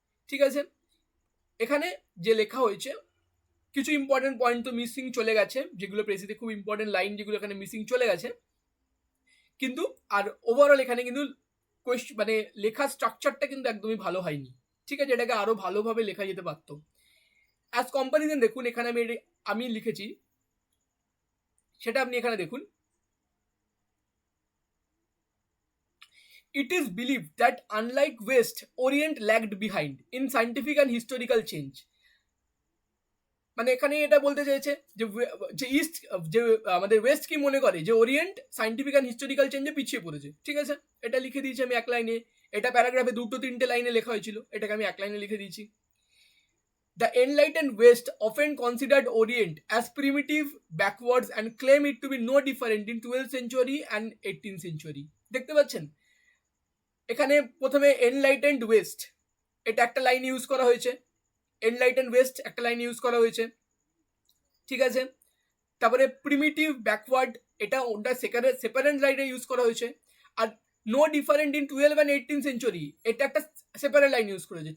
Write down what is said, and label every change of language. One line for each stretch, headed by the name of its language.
Bangla: ঠিক আছে, এখানে যে লেখা হয়েছে কিছু ইম্পর্টেন্ট পয়েন্ট তো মিসিং চলে গেছে, যেগুলো প্রেসিতে খুব ইম্পর্টেন্ট লাইন যেগুলো এখানে মিসিং চলে গেছে, কিন্তু আর ওভারঅল এখানে কিন্তু মানে লেখার স্ট্রাকচারটা কিন্তু একদমই ভালো হয়নি। ঠিক আছে, এটাকে আরো ভালোভাবে লেখা যেতে পারতো। অ্যাজ কম্পারিজন দেখুন এখানে আমি লিখেছি সেটা আপনি এখানে দেখুন।
English: It is believed that unlike West, Orient lagged behind in scientific and historical change.
Bangla: মানে এখানে এটা বলতে চাইছে যে ইস্ট যে আমাদের ওয়েস্ট কি মনে করে যে ওরিয়েন্ট সায়েন্টিফিক অ্যান্ড হিস্টোরিক্যাল চেঞ্জে পিছিয়ে পড়েছে। ঠিক আছে, এটা লিখে দিয়েছি আমি এক লাইনে, এটা প্যারাগ্রাফে 2-3 লাইনে লেখা হয়েছিল, এটাকে আমি এক লাইনে লিখে দিয়েছি।
English: The enlightened West often considered Orient as primitive, backwards and claim it to be no different in 12th century and 18th century.
Bangla: দেখতে পাচ্ছেন এখানে প্রথমে এনলাইটেন্ড ওয়েস্ট এটা একটা লাইন ইউজ করা হয়েছে, এনলাইটেন্ড ওয়েস্ট একটা লাইন ইউজ করা হয়েছে। ঠিক আছে, তারপরে প্রিমিটিভ ব্যাকওয়ার্ড এটা ওটা সেপারেট লাইনে ইউজ করা হয়েছে। আর
English: no different in 12 and 18th century
Bangla: এটা একটা সেপারেট লাইন ইউজ করেছে।